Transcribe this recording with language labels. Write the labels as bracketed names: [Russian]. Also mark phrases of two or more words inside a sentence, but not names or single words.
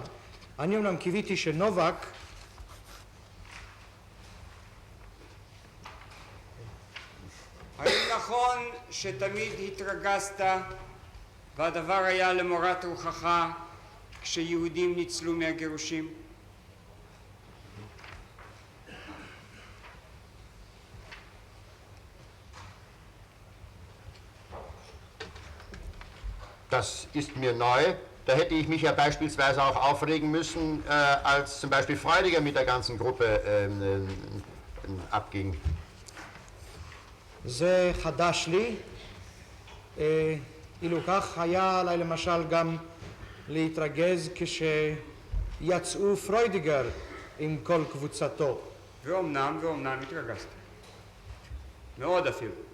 [Hebrew] אני אומנם קיוויתי שנובק האם נכון שתמיד התרגזת והדבר היה למורת רוחך כשיהודים ניצלו מהגירושים? [German] Das ist mir neu. Da hätte ich mich ja beispielsweise auch aufregen müssen, als zum Beispiel Freudiger mit der ganzen Gruppe abging. [Hebrew] זה חדש לי. אילו כך היה עליי למשל גם להתרגז כשיצאו פרוידיגר עם כל קבוצתו. ואומנם התרגזת. מאוד אפילו.